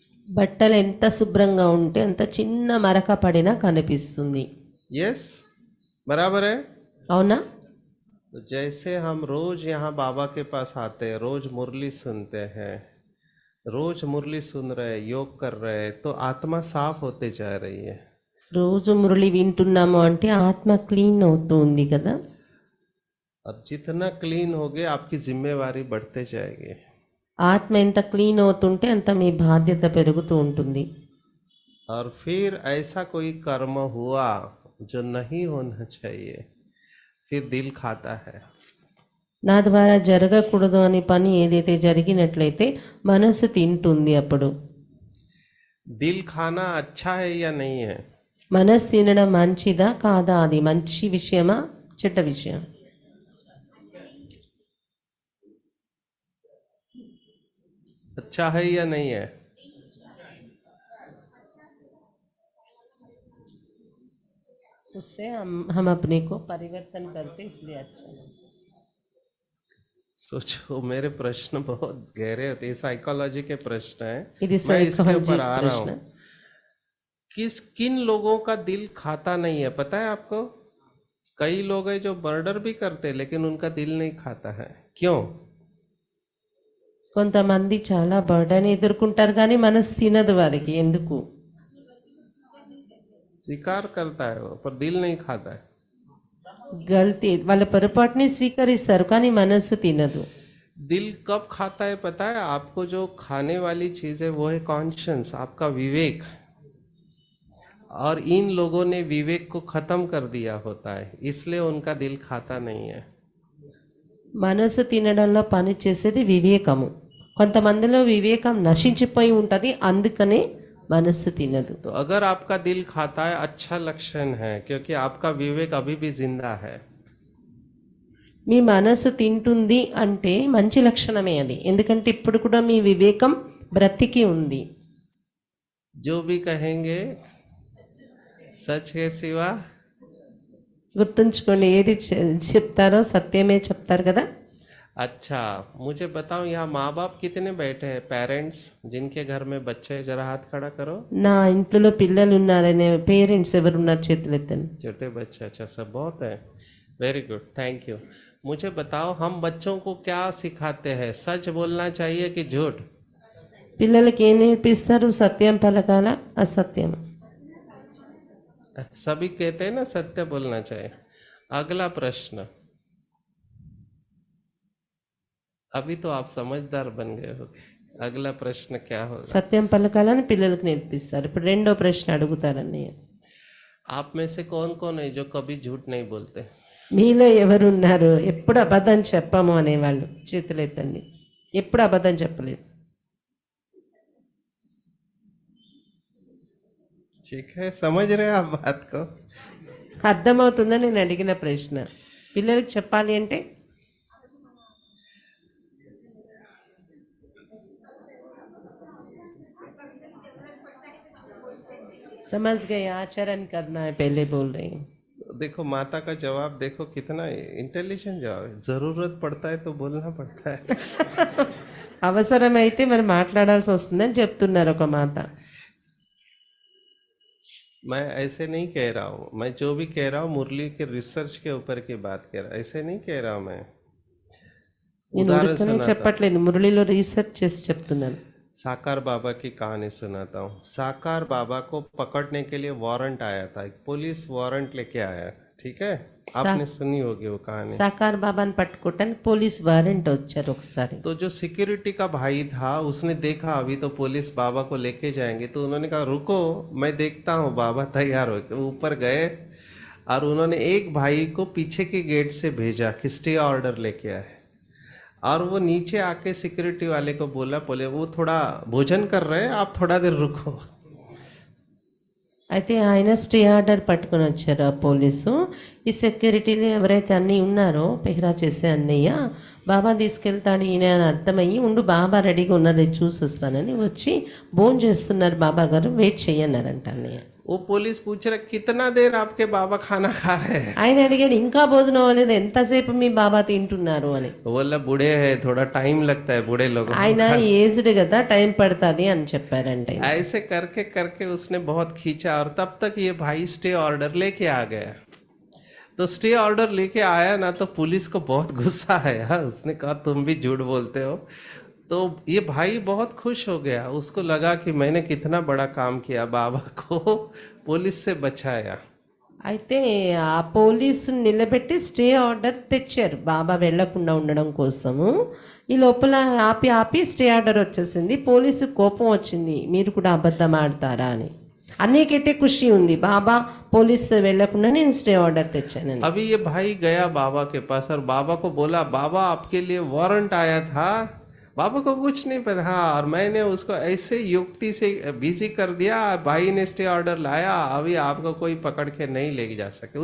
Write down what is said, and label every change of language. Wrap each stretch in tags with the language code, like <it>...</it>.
<te>బట్టలు ఎంత శుభ్రంగా ఉంటే అంత చిన్న మరక పడినా కనిపిస్తుంది.</te> <hi>यस, बराबर है.</hi> <te>అవునా?</te> <hi>तो जैसे हम रोज यहाँ बाबा के पास आते हैं, रोज मुरली सुनते हैं, रोज मुरली सुन रहे, योग कर रहे, तो आत्मा साफ होते जा रही है.</hi> <te>రోజు మురళి వింటున్నాము అంటే ఆత్మ క్లీన్ అవుతూ ఉంది కదా.</te> <hi>और जितना क्लीन होगे आपकी जिम्मेवारी बढ़ते जाएगी.</hi> <te>ఆత్మ ఎంత క్లీన్ అవుతుంటే అంత మీ బాధ్యత పెరుగుతూ ఉంటుంది.</te> <hi>और फिर ऐसा कोई कर्म हुआ जो नहीं होना चाहिए, फिर दिल खाता है.</hi> <te>నా ద్వారా జరగకూడదు అని పని ఏదైతే జరిగినట్లయితే మనసు తింటుంది. అప్పుడు</te> <hi>दिल खाना अच्छा है या नहीं है?</hi> <te>మనసు తినడం మంచిదా కాదా? అది మంచి విషయమా చెడ్డ విషయం?</te> <hi>अच्छा है या नहीं है? उससे हम अपने को परिवर्तन करते इसलिए अच्छा है. सोचो, मेरे प्रश्न बहुत गहरे होते हैं, साइकोलॉजी के प्रश्न हैं.</hi> <te>ఇది</te> <hi>मैं इसके</hi> <en>psychology</en> <hi>ऊपर आ रहा प्रश्न. हूँ. किन लोगों का दिल खाता नहीं है पता है आपको? कई लोग हैं जो मर्डर भी करते हैं लेकिन उनका दिल नहीं खाता है. क्यों?</hi> <te>కొంతమంది చాలా బర్డన్ ఎదుర్కొంటారు కానీ మనసు తినదు వారికి. ఎందుకు?</te> <hi>स्वीकार करता है वो, पर दिल नहीं खाता है.</hi> <te>గల్తీ వాళ్ళ పొరపాటుని స్వీకరిస్తారు కానీ మనసు తినదు.</te> <hi>दिल कब खाता है पता है आपको? जो खाने वाली चीज है वो है कॉन्शियस, आपका विवेक. और इन लोगों ने विवेक को खत्म कर दिया होता है, इसलिए उनका दिल खाता नहीं है.</hi> <te>మనసు తినడంలో పని చేసేది వివేకము. కొంతమందిలో వివేకం నశించిపోయి ఉంటుంది, అందుకనే మనసు తినదు.</te> <hi>तो अगर आपका दिल खाता है, अच्छा लक्षण है, क्योंकि आपका विवेक अभी भी जिंदा है.</hi> <te>మీ మనసు తింటుంది అంటే మంచి లక్షణమే అది, ఎందుకంటే ఇప్పుడు కూడా మీ వివేకం బ్రతికి ఉంది.</te> <hi>जो भी कहेंगे सच के सिवा.</hi> <te>గుర్తుంచుకోండి, ఏది చెప్తారో సత్యమే చెప్తారు కదా.</te> <hi>अच्छा, मुझे बताओ यहाँ माँ बाप कितने बैठे हैं, पेरेंट्स जिनके घर में बच्चे, जरा हाथ खड़ा करो।</hi> <te>నా ఇంట్లో పిల్లలు ఉన్నారనే పేరెంట్స్ ఎవరున్నారు చేతులు ఎత్తండి.</te> <hi>छोटे बच्चे, अच्छा सब बहुत है, वेरी गुड, थैंक यू। मुझे बताओ हम बच्चों को क्या सिखाते हैं, सच बोलना चाहिए कि झूठ?</hi> <te>పిల్లలకి ఏం నేర్పిస్తారు? సత్యం పలకాల, అసత్యం.</te> <hi>सभी कहते हैं ना सत्य बोलना चाहिए। अगला प्रश्न, अभी तो आप समझदार बन गए हो, अगला प्रश्न क्या होगा?</hi> <te>సత్యం పలకాలని పిల్లలకు నేర్పిస్తారు. ఇప్పుడు రెండో ప్రశ్న అడుగుతారన్నయ్య.</te> <hi>आप में से कौन कौन है जो कभी झूठ नहीं बोलते?</hi> <te>మీలో ఎవరున్నారు ఎప్పుడు అబద్ధం చెప్పము అనేవాళ్ళు? చేతులు ఎత్తండి. ఎప్పుడు అబద్ధం చెప్పలేదు.</te> <hi>ठीक है, समझ रहे हैं आप बात को?</hi> <te>అర్థమవుతుందా నేను అడిగిన ప్రశ్న? పిల్లలకి చెప్పాలి అంటే</te> <hi>समझ गए, आचरण करना है, पहले बोल रही हूँ. देखो माता का जवाब देखो, कितना इंटेलिजेंट जवाब है। जरूरत पड़ता है तो बोलना पड़ता है।</hi> <te>అవసరమైతే మరి మాట్లాడాల్సి వస్తుందని చెప్తున్నారు ఒక మాత.</te> <hi>मैं ऐसे नहीं कह रहा हूँ, मैं जो भी कह रहा हूँ मुरली के रिसर्च के ऊपर की बात कह रहा हूँ, ऐसे नहीं कह रहा हूँ मैं।</hi> <te>నేను</te> <hi>उदाहरण</hi> <te>ఊరికనే</te> <hi>सुनाता हूँ।</hi> <te>చెప్పట్లేదు, మురళిలో రీసెర్చ్ చేసి చెప్తున్నాను.</te> <hi>साकार बाबा की कहानी सुनाता हूँ। साकार बाबा को पकड़ने के लिए वारंट आया था, एक पुलिस वारंट लेके आया, ठीक है? आपने सुनी होगी वो कहानी।</hi> <te>సాకార్ బాబాని పట్టుకోవటానికి పోలీస్ వారెంట్ వచ్చారు ఒకసారి.</te> <hi>तो जो सिक्योरिटी का भाई था उसने देखा अभी तो पुलिस बाबा को लेके जाएंगे, तो उन्होंने कहा रुको मैं देखता हूँ। बाबा तैयार हो के ऊपर गए और उन्होंने एक भाई को पीछे के गेट से भेजा कि स्टे ऑर्डर लेके आए, और वो नीचे आके सिक्योरिटी वाले को बोला, बोले वो थोड़ा भोजन कर रहे हैं, आप थोड़ा देर रुको।</hi> <te>అయితే ఆయన స్టే ఆర్డర్ పట్టుకొని వచ్చారు ఆ పోలీసు. ఈ సెక్యూరిటీలు ఎవరైతే అన్నీ ఉన్నారో పెహరా చేసే అన్నయ్య, బాబా తీసుకెళ్తాడు ఈయన అని అర్థమయ్యి ఉండు బాబా రెడీగా ఉన్నది చూసి వస్తానని వచ్చి భోజనం చేస్తున్నారు. బాబా గారు వెయిట్ చేయన్నారంట అన్నయ్య.</te> <hi>वो पुलिस पूछ रहा कितना देर आपके बाबा खाना खा रहे हैं?</hi> <te>ఆయన అడిగాడు ఇంకా భోజనం అవ్వలేదు, ఎంతసేపు మీ బాబా తింటున్నారు అని.</te> <hi>बोला बूढ़े हैं, थोड़ा टाइम लगता है बूढ़े लोगों को।</hi> <te>ఆయన ఏజ్డ్ కదా, టైం పడుతుంది అని చెప్పారంట.</te> <hi>ऐसे करके करके उसने बहुत खींचा और तब तक ये भाई स्टे ऑर्डर लेके आ गया। तो स्टे ऑर्डर लेके आया ना, तो पुलिस को बहुत गुस्सा आया, उसने कहा तुम भी झूठ बोलते हो। तो ये भाई बहुत खुश हो गया, उसको लगा कि मैंने कितना बड़ा काम किया, बाबा को पुलिस से बचाया।</hi> <te>అయితే ఆ పోలీసు నిలబెట్టి స్టే ఆర్డర్ తెచ్చారు బాబా వెళ్లకుండా ఉండడం కోసము. ఈ లోపల ఆపి ఆపి స్టే ఆర్డర్ వచ్చేసింది. పోలీసు కోపం వచ్చింది, మీరు కూడా అబద్ధం ఆడతారా అని. అన్నికైతే ఖుషి ఉంది, బాబా పోలీసు వెళ్లకుండా నేను స్టే ఆర్డర్ తెచ్చానని.</te> <hi>अभी ये भाई गया बाबा के पास और बाबा को बोला बाबा आपके लिए वारंट आया था। बाबा को कुछ नहीं पता, हाँ, और मैंने उसको ऐसे युक्ति से बिजी कर दिया, भाई ने स्टे ऑर्डर लाया, अभी आपको कोई पकड़ के नहीं लेके जा सके।</hi>